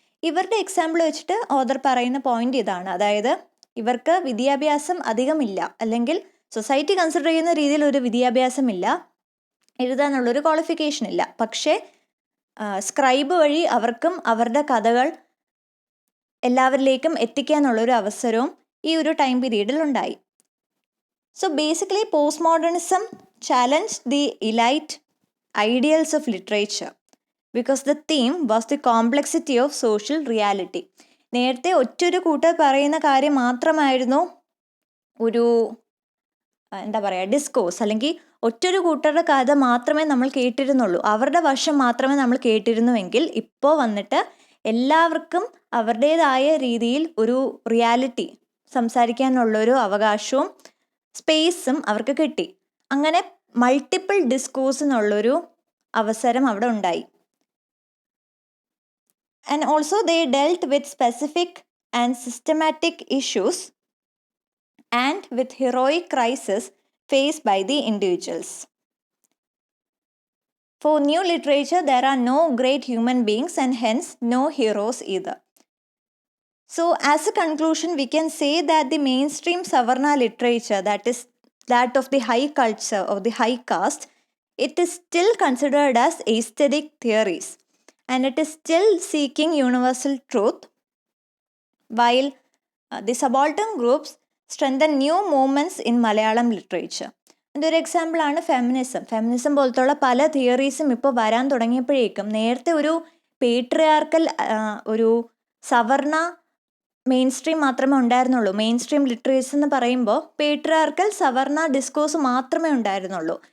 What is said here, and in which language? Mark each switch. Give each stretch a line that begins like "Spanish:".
Malayalam: ഇവരുടെ എക്സാമ്പിൾ വെച്ചിട്ട് ഓഥർ പറയുന്ന പോയിന്റ് ഇതാണ്, അതായത് ഇവർക്ക് വിദ്യാഭ്യാസം അധികമില്ല, അല്ലെങ്കിൽ സൊസൈറ്റി കൺസിഡർ ചെയ്യുന്ന രീതിയിൽ ഒരു വിദ്യാഭ്യാസം ഇല്ല, എഴുതാനുള്ളൊരു ക്വാളിഫിക്കേഷൻ ഇല്ല. പക്ഷേ സ്ക്രൈബ് വഴി അവർക്കും അവരുടെ കഥകൾ എല്ലാവരിലേക്കും എത്തിക്കാനുള്ളൊരു അവസരവും ഈ ഒരു ടൈം പീരീഡിൽ ഉണ്ടായി.
English: So basically post modernism challenged the elite ideals of literature because the theme was the complexity of social reality.
Malayalam: നേരത്തെ ഒറ്റൊരു കൂട്ടർ പറയുന്ന കാര്യം മാത്രമായിരുന്നു ഒരു ഡിസ്കോഴ്സ്, അല്ലെങ്കിൽ ഒറ്റൊരു കൂട്ടരുടെ കഥ മാത്രമേ നമ്മൾ കേട്ടിരുന്നുള്ളൂ, അവരുടെ വശം മാത്രമേ നമ്മൾ കേട്ടിരുന്നുവെങ്കിൽ ഇപ്പോൾ വന്നിട്ട് എല്ലാവർക്കും അവരുടേതായ രീതിയിൽ ഒരു റിയാലിറ്റി സംസാരിക്കാനുള്ളൊരു അവകാശവും സ്പേസും അവർക്ക് കിട്ടി. അങ്ങനെ മൾട്ടിപ്പിൾ ഡിസ്കോഴ്സിനുള്ളൊരു അവസരം അവിടെ ഉണ്ടായി.
English: And also they dealt with specific and systematic issues and with heroic crisis faced by the individuals. For new literature, there are no great human beings and hence no heroes either. So as a conclusion, we can say that the mainstream Savarna literature, that is that of the high culture, of the high caste, it is still considered as aesthetic theories and it is still seeking universal truth, while the subaltern groups strengthen new movements in Malayalam literature.
Malayalam: അതിൻ്റെ ഒരു എക്സാമ്പിളാണ് feminism പോലത്തുള്ള പല തിയറീസും ഇപ്പോൾ വരാൻ തുടങ്ങിയപ്പോഴേക്കും നേരത്തെ ഒരു patriarchal ഒരു സവർണ മെയിൻ സ്ട്രീം മാത്രമേ ഉണ്ടായിരുന്നുള്ളൂ. മെയിൻ സ്ട്രീം ലിറ്ററേച്ചർ എന്ന് പറയുമ്പോൾ പേട്രിയാർക്കൽ സവർണ ഡിസ്കോഴ്സ് മാത്രമേ ഉണ്ടായിരുന്നുള്ളൂ.